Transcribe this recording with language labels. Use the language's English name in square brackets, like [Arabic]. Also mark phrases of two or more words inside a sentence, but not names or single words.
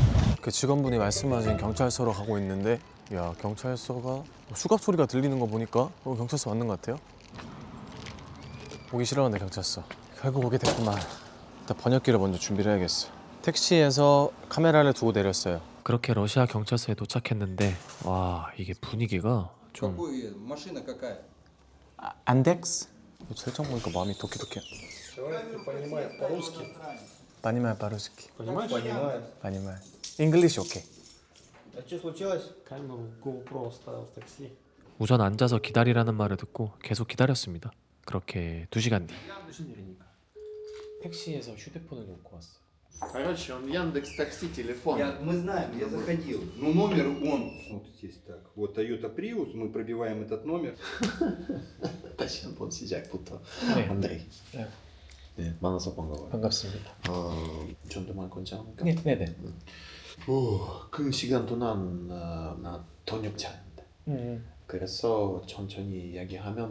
[Korean] 그 직원분이 말씀하신 경찰서로 가고 있는데, 야, 경찰서가 수갑 소리가 들리는 거 보니까 경찰서 맞는 것 같아요. 오기 싫어하는데 경찰서. 결국 오게 됐구만. 일단 번역기를 먼저 준비를 해야겠어. 택시에서 카메라를 두고 내렸어요. 그렇게 러시아 경찰서에 도착했는데, 와, 이게 분위기가 좀 [Russian] Какой машина какая? [Korean] 안덱스? 설정 보니까 마음이 도끼도끼. [Russian] Понимаю по-русски. Понимаю. [Korean] English 오케이. 우선 앉아서 기다리라는 말을 듣고 계속 기다렸습니다. 그렇게 2시간 뒤. 무슨 일이니까? 택시에서 휴대폰을 놓고 왔어. [Russian] Короче, он Яндекс Такси телефон. Мы знаем, я заходил. Ну номер он. Вот здесь так. Вот Toyota Prius, мы пробиваем этот номер. [Korean] 다시 한번 시작부터. 네. 안드레이. 네. 네, 만나서 반가워요. 반갑습니다. 전도만 괜찮을까? 네네. 그 시간 동안 나 돈이 않는데. 그래서 천천히 이야기하면.